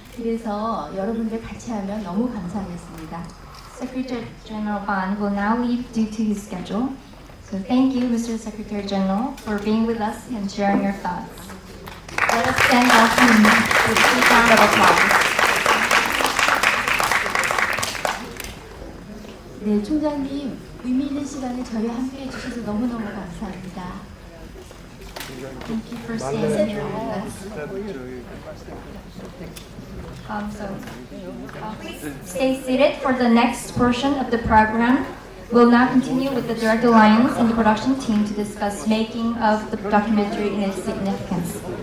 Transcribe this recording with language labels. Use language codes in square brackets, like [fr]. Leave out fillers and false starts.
[ko] 그래서 여러분들 같이 하면 너무 감사하겠습니다. [en] Secretary General Ban will now leave due to his schedule. So thank you, Mr. Secretary General, for being with us and sharing your thoughts. Let us stand up with a big round of applause. [ko] 네, 총장님 의미 있는 시간을 저희와 함께 해주셔서 너무너무 감사합니다. [en] Thank you for staying here with us. Please stay seated for the next portion of the program. We'll now continue with the Director Lyons and the production team to discuss making of the documentary and its significance.